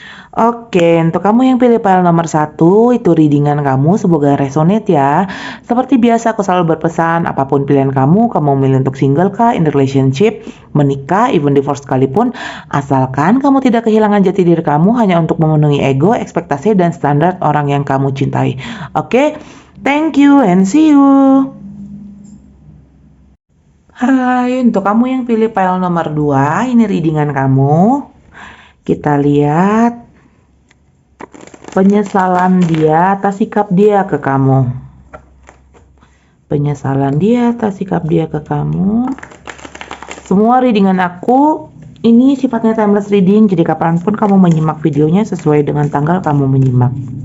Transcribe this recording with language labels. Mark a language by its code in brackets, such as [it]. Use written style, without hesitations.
[id] Oke, untuk kamu yang pilih file nomor 1, itu readingan kamu, semoga resonate ya. Seperti biasa aku selalu berpesan, apapun pilihan kamu milih untuk single kah, in relationship, menikah, even divorce sekalipun, asalkan kamu tidak kehilangan jati diri kamu hanya untuk memenuhi ego, ekspektasi, dan standar orang yang kamu cintai. [en] Oke, thank you and see you. [id] Hai, untuk kamu yang pilih file nomor 2, ini readingan kamu. Kita lihat penyesalan dia atas sikap dia ke kamu. Penyesalan dia atas sikap dia ke kamu. Semua readingan aku ini sifatnya timeless reading, jadi kapanpun kamu menyimak videonya sesuai dengan tanggal kamu menyimak.